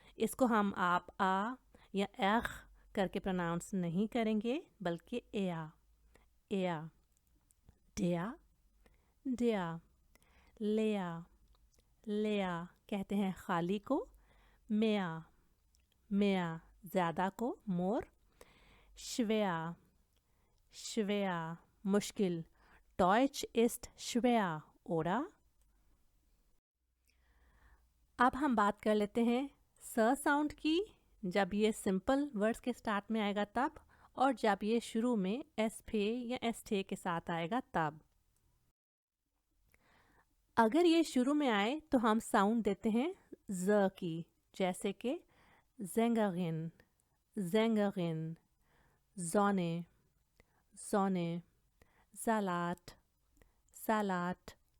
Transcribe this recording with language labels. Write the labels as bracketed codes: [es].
[hi] इसको हम आप आ या एख करके प्रोनाउंस नहीं करेंगे, बल्कि एया, एया, डेया, डेया। लेया, लेया कहते हैं खाली को। मेया, मेया ज़्यादा को, मोर। श्वेया, श्वेया मुश्किल। [de] Deutsch ist schwer, oder? [hi] अब हम बात कर लेते हैं स साउंड की, जब ये सिंपल वर्ड्स के स्टार्ट में आएगा तब, और जब ये शुरू में एस फे या एस थे के साथ आएगा तब। अगर ये शुरू में आए तो हम साउंड देते हैं ज की, जैसे कि ज़ेंगरिन, ज़ेंगरिन, ज़ोने, ज़ोने, सलाट, सलाट।